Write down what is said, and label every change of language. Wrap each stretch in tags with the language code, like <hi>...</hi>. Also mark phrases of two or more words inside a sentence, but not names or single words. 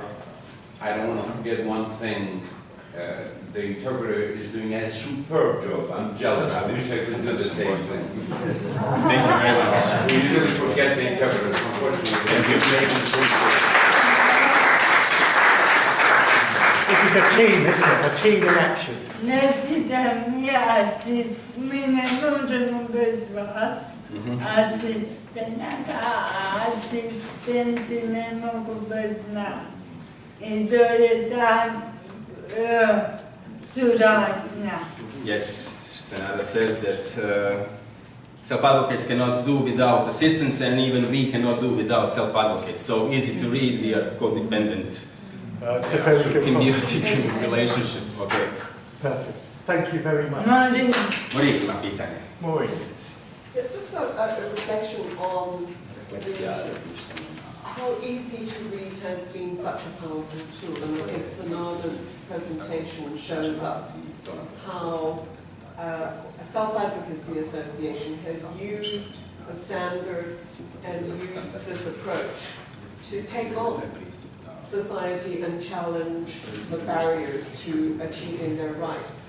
<en>I don't want to forget one thing. The interpreter is doing a superb job. I'm jealous. I wish I could do the same thing. Thank you very much. We usually forget the interpreters, unfortunately. This is a team, isn't it? A team in action.</en> <hr>Ne čitam ja, mi ne možemo bez vas, asistenti ne mogu bez nas. I to je ta suradnja.</hr> <en>Yes, Senada says that self-advocates cannot do without assistance, and even we cannot do without self-advocates. So easy to read, we are codependent. It's a very good Symbiotic relationship. Okay. Perfect. Thank you very much. Maureen.</en> <hr>Maureen ima pitanje. Maureen.</hr> <en>Yeah, just a reflection on</en> <hr>Refleksija, razmišljanja.</hr> <en>how easy to read has been such a powerful tool, and I think Senada's presentation shows us how a self-advocacy association has used the standards and used this approach to take on society and challenge the barriers to achieving their rights.</en>